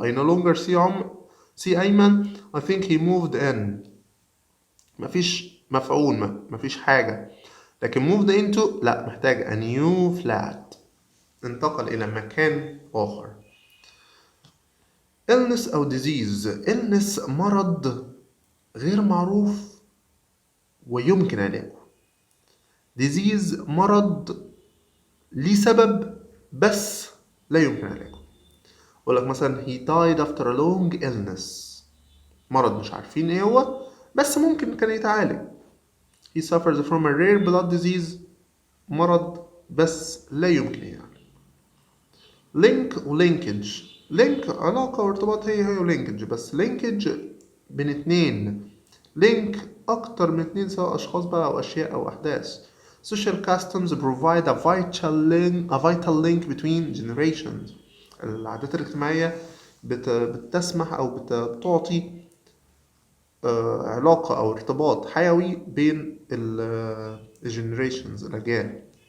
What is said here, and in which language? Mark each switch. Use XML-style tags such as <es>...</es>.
<en>I no longer see أيمن، I think he moved in.</en> <ar>مفيش مفعول، مفيش حاجة. لكن moved into لا، محتاج</ar> <en>a new flat،</en> <ar>انتقل إلى مكان آخر.</ar> <en>illness أو disease.</en> <ar>illness مرض غير معروف ويمكن علاجه. disease مرض ليه سبب بس لا يمكن علاجه. أقول لك مثلا</ar> <en>he died after a long illness،</en> <ar>مرض مش عارفين ايه هو بس ممكن كان يتعالج.</ar> <en>he suffers from a rare blood disease،</en> <ar>مرض بس لا يمكن يعالج.</ar> <en>link و linkage.</en> <ar>link علاقة وارتباط، هي linkage، بس linkage بين اتنين. link أكتر من اتنين، سواء أشخاص بقى أو أشياء أو أحداث.</ar> <en>social customs provide a vital link between generations.</en> <ar>العادات الاجتماعية بتسمح أو بتعطي علاقة أو ارتباط حيوي بين generations الأجيال.</ar>